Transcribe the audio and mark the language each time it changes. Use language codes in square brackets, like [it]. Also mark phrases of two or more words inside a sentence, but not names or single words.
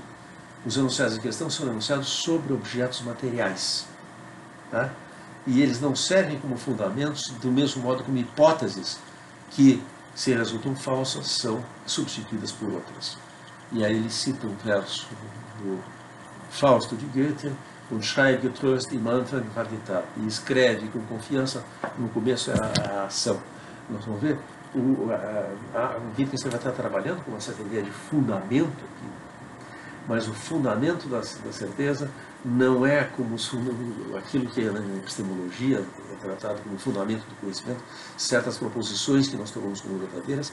[pt] Os enunciados em questão são enunciados sobre objetos materiais, tá? E eles não servem como fundamentos do mesmo modo como hipóteses que, se resultam falsas, são substituídas por outras. E aí ele cita um verso do Fausto de Goethe, [de] und schreib getrost im Anfang Radita, [pt] e escreve com confiança, no começo é a ação. Nós vamos ver, o Wittgenstein vai estar trabalhando com uma certa ideia de fundamento aqui, mas o fundamento da certeza não é como aquilo que na epistemologia é tratado como fundamento do conhecimento, certas proposições que nós tomamos como verdadeiras.